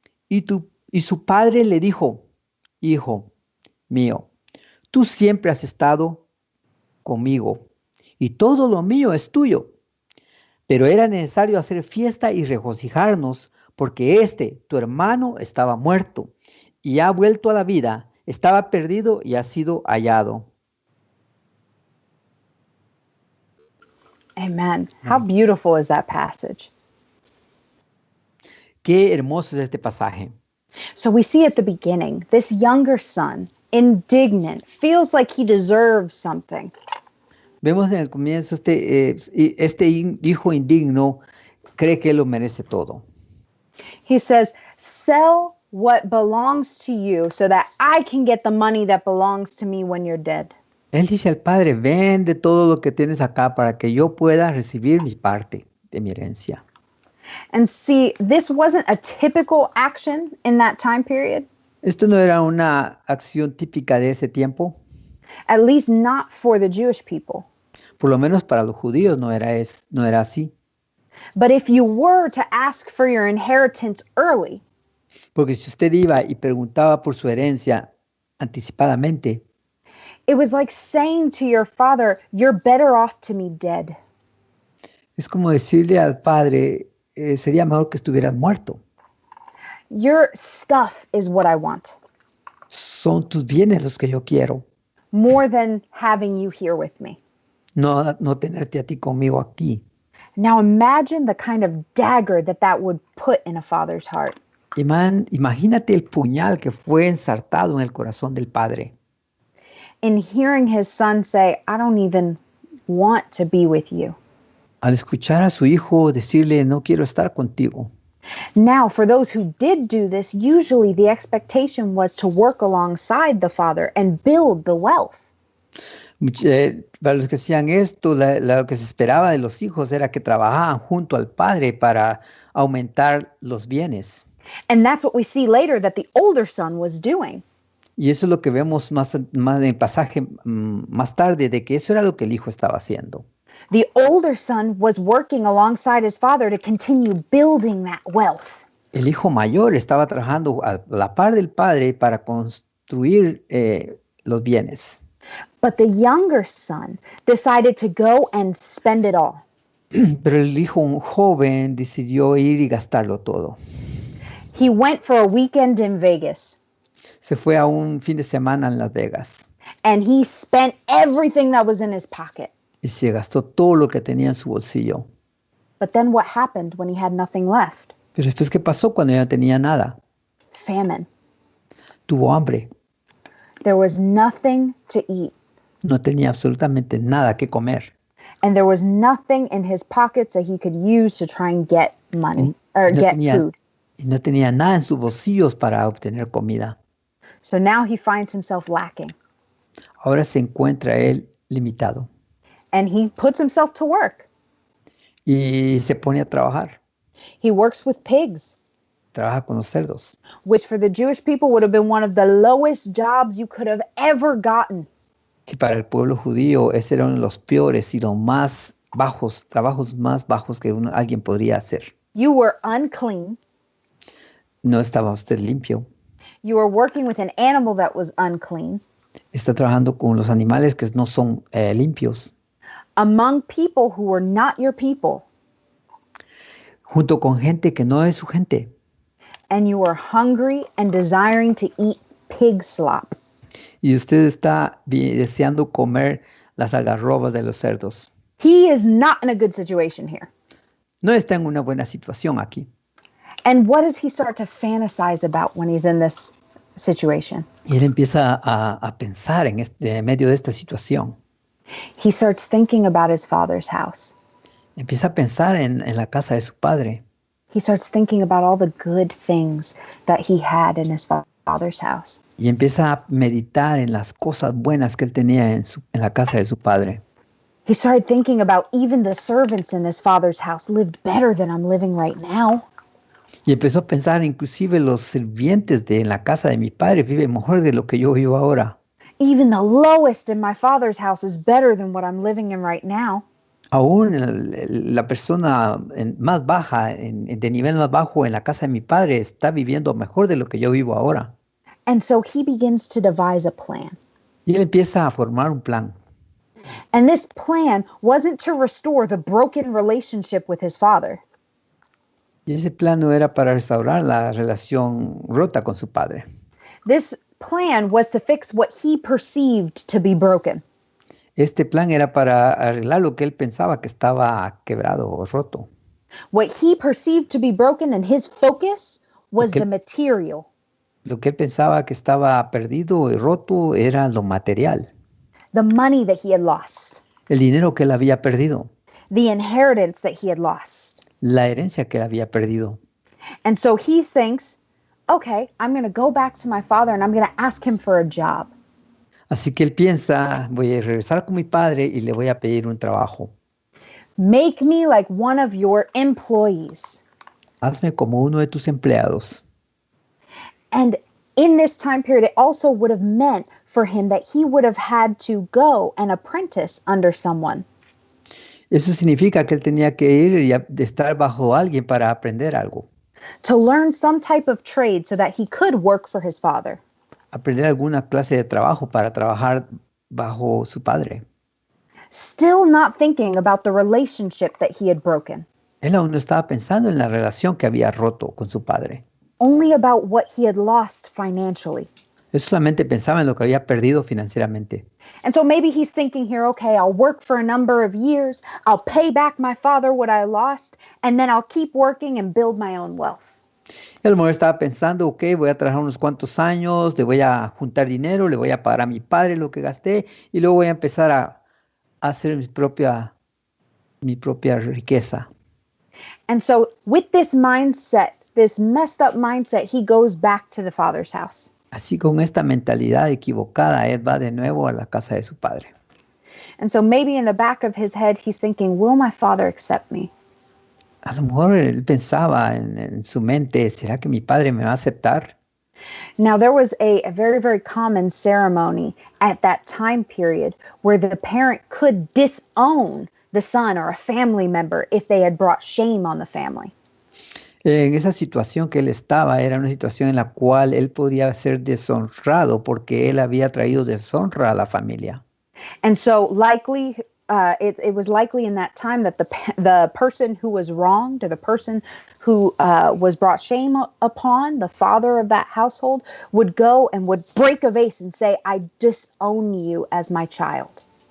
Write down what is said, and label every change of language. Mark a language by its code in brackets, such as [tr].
[es] Y su padre le dijo, hijo mío, tú siempre has estado conmigo y todo lo mío es tuyo. Pero era necesario hacer fiesta y regocijarnos porque tu hermano, estaba muerto y ha vuelto a la vida, estaba perdido y ha sido hallado. Amen. [en] How beautiful is that passage? [es] Qué hermoso es este pasaje. [en] So we see at the beginning, this younger son, indignant, feels like he deserves something. [es] Vemos en el comienzo este hijo indigno cree que él lo merece todo. [en] He says, sell what belongs to you so that I can get the money that belongs to me when you're dead. [es] Él dice al padre, vende todo lo que tienes acá para que yo pueda recibir mi parte de mi herencia. [en] And see, this wasn't a typical action in that time period, [es] Esto no era una acción típica de ese tiempo, [en] at least not for the Jewish people. [es] por lo menos para los judíos no era así. [en] But if you were to ask for your inheritance early, [es] Porque si usted iba y preguntaba por su herencia anticipadamente, [en] it was like saying to your father, you're better off to me dead. [es] es como decirle al padre, sería mejor que estuvieras muerto. [en] Your stuff is what I want, [es] Son tus bienes los que yo quiero, [en] more than having you here with me. [es] no tenerte a ti conmigo aquí. [en] Now imagine the kind of dagger that would put in a father's heart. [es] Imagínate el puñal que fue ensartado en el corazón del padre. [en] In hearing his son say, I don't even want to be with you. [es] Al escuchar a su hijo decirle, no quiero estar contigo. [en] Now, for those who did do this, usually the expectation was to work alongside the father and build the wealth. [es] Para los que hacían esto, lo que se esperaba de los hijos era que trabajaban junto al padre para aumentar los bienes. [en] And that's what we see later that the older son was doing. [es] Y eso es lo que vemos más en el pasaje más tarde, de que eso era lo que el hijo estaba haciendo. [en] The older son was working alongside his father to continue building that wealth. [es] El hijo mayor estaba trabajando a la par del padre para construir los bienes. [en] But the younger son decided to go and spend it all. [es] Pero el hijo joven decidió ir y gastarlo todo. [en] He went for a weekend in Vegas. [es] Se fue a un fin de semana en Las Vegas. [en] And he spent everything that was in his pocket. [es] Y se gastó todo lo que tenía en su bolsillo. [en] But then what happened when he had nothing left? [es] Pero después, ¿qué pasó cuando ya no tenía nada? [en] Famine. [es] Tuvo hambre. [en] There was nothing to eat. [es] No tenía absolutamente nada que comer. [en] And there was nothing in his pockets that he could use to try and get money or get food. [es] Y no tenía nada en sus bolsillos para obtener comida. [en] So now he finds himself lacking. [es] Ahora se encuentra él limitado. [en] And he puts himself to work. [es] Y se pone a trabajar. [en] He works with pigs, [es] Trabaja con los cerdos. [en] which for the Jewish people would have been one of the lowest jobs you could have ever gotten. [es] Que para el pueblo judío ese era uno de los peores y los más bajos, trabajos más bajos que alguien podría hacer. [en] You were unclean. [es] No estaba usted limpio. [en] You were working with an animal that was unclean. [es] Está trabajando con los animales que no son limpios. [en] Among people who were not your people. [es] Junto con gente que no es su gente. [en] And you were hungry and desiring to eat pig slop. [es] Y usted está deseando comer las algarrobas de los cerdos. [en] He is not in a good situation here. [es] No está en una buena situación aquí. [en] And what does he start to fantasize about when he's in this situation? [es] Y él empieza a pensar en medio de esta situación. [en] He starts thinking about his father's house. [es] Empieza a pensar en la casa de su padre. [en] He starts thinking about all the good things that he had in his father's house. [es] Y empieza a meditar en las cosas buenas que él tenía en la casa de su padre. [en] He started thinking about even the servants in his father's house lived better than I'm living right now. [es] Y empezó a pensar, inclusive los sirvientes en la casa de mi padre viven mejor de lo que yo vivo ahora. [en] Even the lowest in my father's house is better than what I'm living in right now. [es] Aún la persona más baja, de nivel más bajo en la casa de mi padre está viviendo mejor de lo que yo vivo ahora. [en] And so he begins to devise a plan. [es] Y él empieza a formar un plan. [en] And this plan wasn't to restore the broken relationship with his father. [es] Y ese plan no era para restaurar la relación rota con su padre. [en] This plan was to fix what he perceived to be broken. [es] Este plan era para arreglar lo que él pensaba que estaba quebrado o roto. [en] What he perceived to be broken and his focus was the material. [es] Lo que él pensaba que estaba perdido y roto era lo material. [en] The money that he had lost. [es] El dinero que él había perdido. [en] The inheritance that he had lost. [es] La herencia que él había perdido. [en] And so he thinks, okay, I'm going to go back to my father and I'm going to ask him for a job. [es] Así que él piensa, voy a regresar con mi padre y le voy a pedir un trabajo. [en] Make me like one of your employees. [es] Hazme como uno de tus empleados. [en] And in this time period, it also would have meant for him that he would have had to go and apprentice under someone. [es] Eso significa que él tenía que ir y de estar bajo alguien para aprender algo. [en] To learn some type of trade so that he could work for his father. [es] Aprender alguna clase de trabajo para trabajar bajo su padre. [en] Still not thinking about the relationship that he had broken. [es] Él aún no estaba pensando en la relación que había roto con su padre. [en] Only about what he had lost financially. [es] Él solamente pensaba en lo que había perdido financieramente. [en] And so maybe he's thinking here, okay, I'll work for a number of years, I'll pay back my father what I lost, and then I'll keep working and build my own wealth. [es] El mujer estaba pensando, ok, voy a trabajar unos cuantos años, le voy a juntar dinero, le voy a pagar a mi padre lo que gasté y luego voy a empezar a hacer mi propia riqueza. [en] And so with this mindset, this messed up mindset, he goes back to the father's house. [es] Así con esta mentalidad equivocada, él va de nuevo a la casa de su padre. [en] And so maybe in the back of his head, he's thinking, will my father accept me? [es] A lo mejor él pensaba en su mente, ¿será que mi padre me va a aceptar? [en] Now, there was a very, very common ceremony at that time period where the parent could disown the son or a family member if they had brought shame on the family. [es] En esa situación que él estaba, era una situación en la cual él podía ser deshonrado porque él había traído deshonra a la familia. [en] And so likely, it was likely in that time that the person who was wronged or the person who was brought shame upon, the father of that household, would go and would break a vase and say, I disown you as my child.